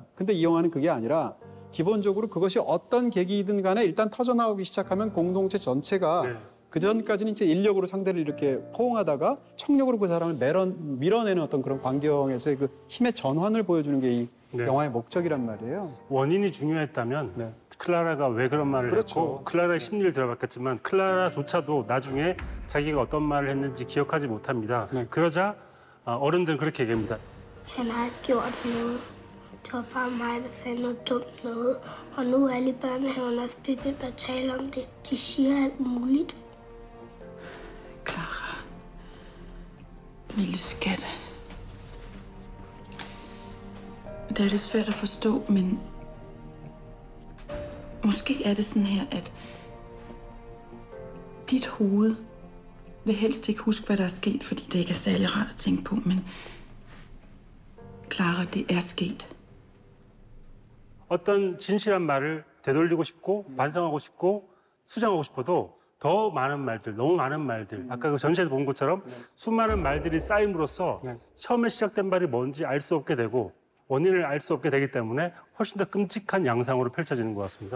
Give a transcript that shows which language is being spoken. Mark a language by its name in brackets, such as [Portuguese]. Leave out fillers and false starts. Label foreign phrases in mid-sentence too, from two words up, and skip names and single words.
[Korean] 근데 이 영화는 그게 아니라 기본적으로 그것이 어떤 계기든 간에 일단 터져나오기 시작하면 공동체 전체가 그 전까지는 이제 인력으로 상대를 이렇게 포옹하다가 청력으로 그 사람을 밀어내는 어떤 그런 광경에서의 그 힘의 전환을 보여주는 게 이 영화의 목적이란 말이에요. 원인이 중요했다면 클라라가 왜 그런 말을 했고 클라라의 심리를 들어봤겠지만 클라라조차도 나중에 자기가 어떤 말을 했는지 기억하지 못합니다. 그러자 어른들은 그렇게 얘기합니다. [Danish] Han har ikke gjort noget. Det var bare mig, der sagde noget dumt noget. Og nu er alle i børnehaven også begyndt at tale om det. De siger alt muligt. Clara. Lille skat. Det er lidt svært at forstå, men måske er det sådan her, at dit hoved vil helst ikke huske, hvad der er sket, fordi det ikke er særlig rart at tænke på, men Clara, det er sket. [Korean] 어떤 진실한 말을 되돌리고 싶고 반성하고 싶고 수정하고 싶어도 더 많은 말들, 너무 많은 말들, 아까 그 전시에서 본 것처럼 수많은 말들이 쌓임으로써 처음에 시작된 말이 뭔지 알 수 없게 되고 원인을 알 수 없게 되기 때문에 훨씬 더 끔찍한 양상으로 펼쳐지는 것 같습니다.